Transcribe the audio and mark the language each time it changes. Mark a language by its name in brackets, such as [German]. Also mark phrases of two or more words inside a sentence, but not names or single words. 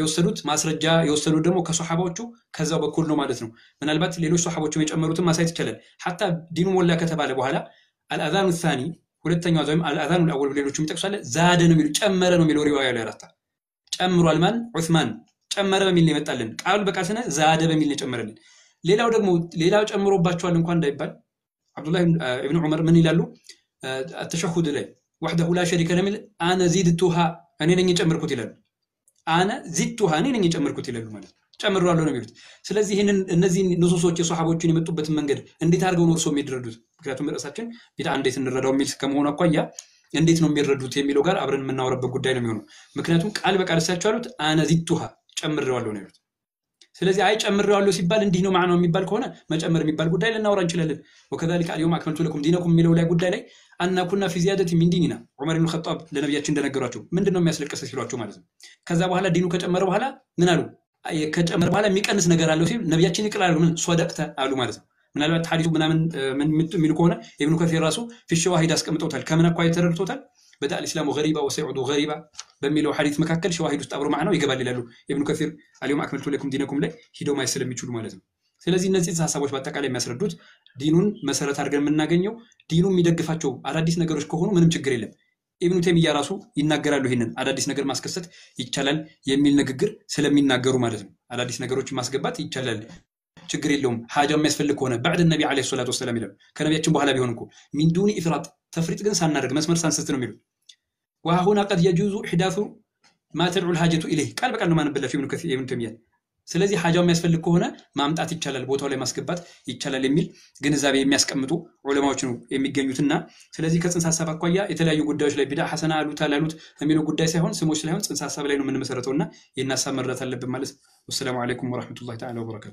[Amharic] የወሰዱት ማስረጃ የወሰዱት ደግሞ ከሱሐባዎቹ ከዛው በኩል ነው ማለት ነው። ምናልባት ሌሎች ሱሐባዎችም የጨመሩትን ማሳየት ይችላል። ሐታ ዲኑ ሞላ ከተባለ በኋላ አልአዛኑ الثاني ሁለተኛው ዛም አልአዛኑ الأول ሌሎችም ይጠቅሳሉ ዛደ ነው የሚሉ ጨመረ ነው የሚለው ሪዋያ ላይ አራታ ጨምሯል ማን ዑስማን ጨመረ በሚል ነው የመጣልን ቃሉ በቃል ስነ ዛደ በሚል ነው ጨመረልን። ሌላው ደግሞ ሌላው ጨምሮባቸዋል እንኳን እንዳይባል አብዱላህ ኢብኑ ዑመር ምን ይላሉ [Arabic] التشهد [Amharic] ላይ [Arabic] وحده لا شريك له انا زدتها [Amharic] እኔ ነኝ ጨምርኩት ይላሉ። [Arabic] انا زدتها [Amharic] እኔ ነኝ ጨምርኩት ይላሉ ማለት ጨምሯል ነው የሚሉት። ስለዚህ ይሄንን እነዚህ ንሱሶች የሱሐቦችን የመጡበት መንገድ እንዴት አድርገው ነው እርሶ የሚደረዱት? ምክንያቱም ራሳችን ቢዳ እንዴት እንረዳው የሚል ከመሆኑ አኳያ እንዴት ነው የሚረዱት የሚለው ጋር አብረን የምናወራበት ጉዳይ ነው የሚሆነው። ምክንያቱም ቃል በቃል ሳይቻሉ አሉት [Arabic] انا زدتها [Amharic] ጨምሬዋለሁ ነው የሚሉት። ስለዚህ አይ ጨምሬዋለሁ ሲባል እንዲህ ነው ማዕናው የሚባል ከሆነ መጨመር የሚባል ጉዳይ ልናወራ እንችላለን። [Arabic] وكذلك اليوم اكملت لكم دينكم [Amharic] የሚለው ላይ ጉዳይ ላይ [Arabic] أن كنا في زيادة من ديننا عمر بن الخطاب [Amharic] ለነብያችን እንደነገሯቸው ምንድነው የሚያስለቅስ ሲሏቸው ማለት ነው። ከዛ በኋላ ዲኑ ከጨመረ በኋላ ምን አሉ? ከጨመረ በኋላ የሚቀንስ ነገር አለው ሲል ነብያችን ይቅላሉ ምን ሶደቅተ አሉ ማለት ነው። ምናልባት ሐዲሱ ምናምን ምን የሚሉ ከሆነ ኢብኑ ከሲር ራሱ [Arabic] في الشواهد [Amharic] አስቀምጠውታል። ከምን አኳያ ተረድቶታል? [Arabic] بدأ الاسلام غريبا وسيعود غريبا [Amharic] በሚለው ሐዲስ መካከል ሸዋሂድ ውስጥ አብሮ ማዕናው ይገባል ይላሉ ኢብኑ ከሲር [Arabic] اليوم اكملت لكم دينكم [Amharic] ላይ ሂደው ማየት ስለሚችሉ ማለት ነው። ስለዚህ እነዚህ ሐሳቦች በአጠቃላይ የሚያስረዱት ዲኑን መሰረት አድርገን የምናገኘው ዲኑ የሚደግፋቸው አዳዲስ ነገሮች ከሆኑ ምንም ችግር የለም። ኢብኑ ተይሚያ ራሱ ይናገራሉ ይሄንን አዳዲስ ነገር ማስከሰት ይቻላል የሚል ንግግር ስለሚናገሩ ማለት ነው። አዳዲስ ነገሮችን ማስገባት ይቻላል ችግር የለውም ሐጃ የሚያስፈልግ ከሆነ [Arabic] بعد النبي عليه الصلاه والسلام [Amharic] ይላሉ። ከነቢያችን በኋላ ቢሆን እኮ [Arabic] من دون افراط [Amharic] ተፍሪጥ ግን ሳናደርግ መስመር ሳንስት ነው የሚሉት። [Arabic] وهنا قد يجوز احداث ما تدعو الحاجه اليه [Amharic] ቃል በቃል ነው ማንበለፍ ኢብኑ ተይሚያ። ስለዚህ ሐጃው የሚያስፈልግ ከሆነ ማምጣት ይቻላል ቦታው ላይ ማስገባት ይቻላል የሚል ግንዛቤ የሚያስቀምጡ ዑለማዎች ነው የሚገኙትና ስለዚህ ከጽንሰ ሐሳብ አኳያ የተለያዩ ጉዳዮች ላይ ቢዳ ሐሰና አሉት አላሉት የሚለው ጉዳይ ሳይሆን ስሞች ላይ ሆነ ጽንሰ ሐሳብ ላይ ነው የምንመሰረተውና የናሳብ መረዳት አለብን ማለት ነው። [Arabic] والسلام عليكم ورحمة الله تعالى وبركاته።